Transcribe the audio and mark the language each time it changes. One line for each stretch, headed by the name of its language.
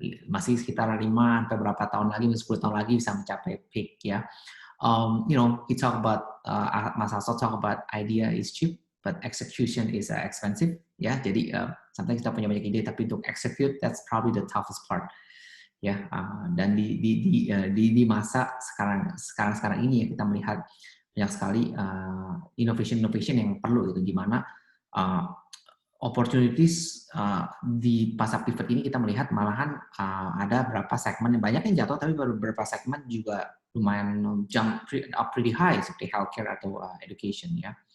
Indonesian: Masih sekitar 5 sampai berapa tahun lagi, 10 tahun lagi bisa mencapai peak ya.
English: He talk about Mas Asto talk about idea is cheap but execution is expensive ya.
Indonesian: Jadi sometimes kita punya banyak ide tapi untuk execute
English: that's probably the toughest part.
Indonesian: Ya, dan di masa sekarang ini ya kita melihat banyak sekali innovation yang perlu gitu, di mana opportunities di pasar pivot ini kita melihat malahan ada beberapa segmen yang banyak yang jatuh tapi beberapa segmen juga lumayan
English: jump up pretty high
Indonesian: seperti healthcare atau education ya.